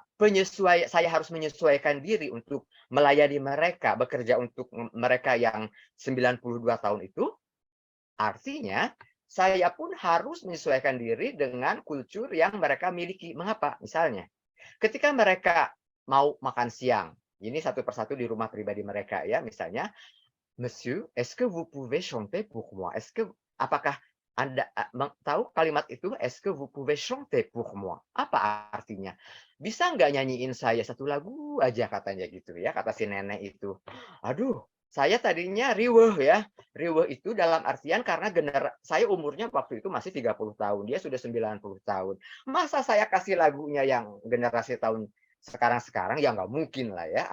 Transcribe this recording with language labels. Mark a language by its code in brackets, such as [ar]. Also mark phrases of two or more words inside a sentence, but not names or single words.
[id] Saya harus menyesuaikan diri untuk melayani mereka, bekerja untuk mereka yang 92 tahun itu. Artinya, saya pun harus menyesuaikan diri dengan kultur yang mereka miliki. Mengapa? Misalnya, ketika mereka mau makan siang, ini satu persatu di rumah pribadi mereka ya, misalnya, [fr] Monsieur, est-ce que vous pouvez chanter pour moi? [id] Apakah Anda tahu kalimat itu? [fr] Est-ce que vous pouvez chanter pour moi? [id] Apa artinya? Bisa nggak nyanyiin saya 1 lagu aja katanya gitu ya, kata si nenek itu. Aduh, saya tadinya riweuh ya. Riweuh itu dalam artian karena saya umurnya waktu itu masih 30 tahun, dia sudah 90 tahun. Masa saya kasih lagunya yang generasi tahun sekarang ya nggak mungkin lah ya.